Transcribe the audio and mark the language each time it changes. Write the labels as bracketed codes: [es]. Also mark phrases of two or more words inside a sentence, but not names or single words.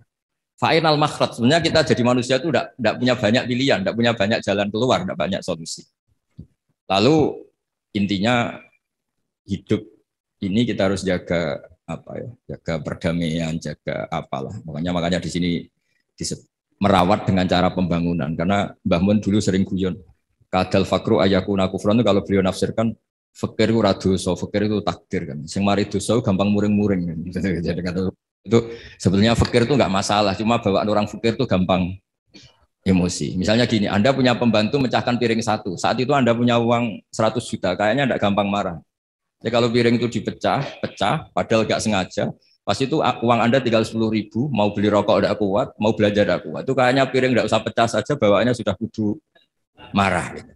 [ar] فإن المخرج, [id] sebenarnya kita jadi manusia itu tidak punya banyak pilihan, tidak punya banyak jalan keluar, tidak banyak solusi. Lalu intinya hidup ini kita harus jaga apa ya, jaga perdamaian, jaga apalah. Makanya di sini merawat dengan cara pembangunan, karena Mbah Mun dulu sering guyon. [ar] كاد الفقر أن يكون كفرا [id] itu kalau beliau nafsirkan fakir itu radoso, fakir itu takdir kan. [jv] Sing mari dosa gampang muring-muring kan. [id] Jadi kata itu sebenarnya fakir itu enggak masalah, cuma bawaan orang fakir itu gampang emosi. Misalnya gini, Anda punya pembantu mecahkan piring satu, saat itu Anda punya uang 100 juta, kayaknya enggak gampang marah. Jadi kalau piring itu pecah, padahal enggak sengaja, pas itu uang Anda tinggal 10.000, mau beli rokok enggak kuat, mau belanja enggak kuat, itu kayaknya piring enggak usah pecah saja, bawaannya sudah kudu marah gitu.